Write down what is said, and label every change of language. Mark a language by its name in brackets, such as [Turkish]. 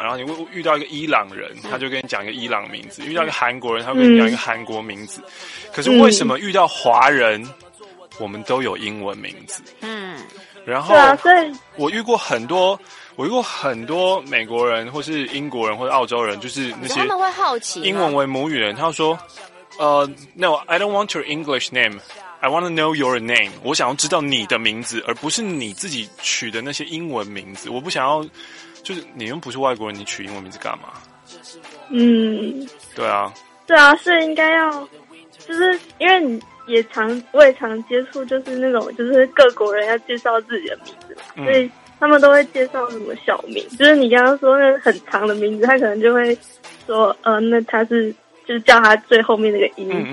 [Chinese] 然后你遇到一个伊朗人，他就跟你讲一个伊朗名字、遇到一个韩国人，他会跟你讲一个韩国名字、可是为什么遇到华人我们都有英文名字？然后我遇过很多美国人或是英国人或是澳洲人，就是那些他们会好奇英文为母语人，他说 [English] No, I don't want your English name. I want to know your name. [Chinese] 我想要知道你的名字，而不是你自己取的那些英文名字。我不想要，就是你又不是外国人，你取英文名字干嘛？嗯，对啊，对啊，是应该要，就是因为你也常，我也常接触，就是那种就是各国人要介绍自己的名字，所以他们都会介绍什么小名，就是你刚刚说那很长的名字，他可能就会说那他是就是叫他最后面那个音。